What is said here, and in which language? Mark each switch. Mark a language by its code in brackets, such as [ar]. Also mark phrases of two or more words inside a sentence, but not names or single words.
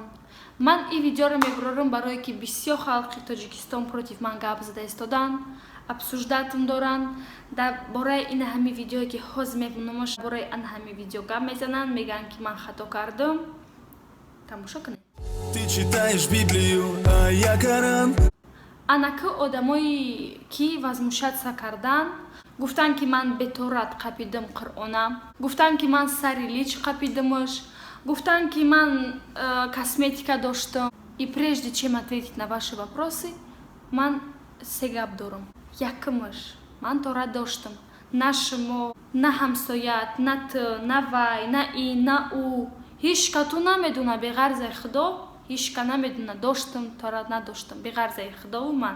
[tg] Ман ин видеоро мебарорам барое ки бисёр халқи Тоҷикистон против ман гап зада истодан, обсуждатам доранд дар бораи ин ҳами видеое ки ҳозир мебинамаш, бораи ин ҳами видео гап мезананд, мегӯянд ки ман хато кардам. Тамошо кунед. [ru] Ты читаешь Библию, а я Коран. [tg] Анаки одамои ки возмущаться кардан, гуфтанд ки ман беторат қапидам Қуръона, гуфтанд ки ман сари лич қапидамаш, гуфтанд ки ман косметика доштам. [ru] И прежде чем ответить на ваши вопросы, [tg] ман се гап дорам. Якимаш ман тора доштам. На шумо, на ҳамсоят, на ту, на вай, на ин, на ӯ. Ҳеҷ кату намедуна беғарзаи Худо, ҳеҷ ка намедуна доштам, тора надоштам, беғарзаи Худову ман.